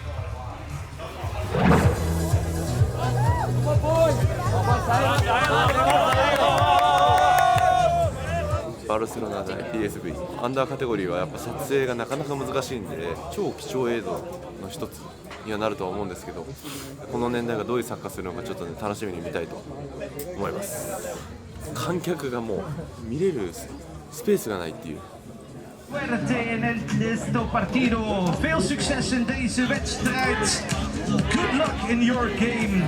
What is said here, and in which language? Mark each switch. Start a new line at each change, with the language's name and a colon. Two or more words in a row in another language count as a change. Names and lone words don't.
Japanese: バルセロナ対 PSV アンダーカテゴリーはやっぱ撮影がなかなか難しいんで、超貴重映像の一つにはなるとは思うんですけど、この年代がどういうサッカーするのかちょっとね楽しみに見たいと思います。観客がもう見れるスペースがないっていう。
Spanish: Suerte en este partido.
Dutch: Veel succes in deze wedstrijd.
English: Good luck in your game.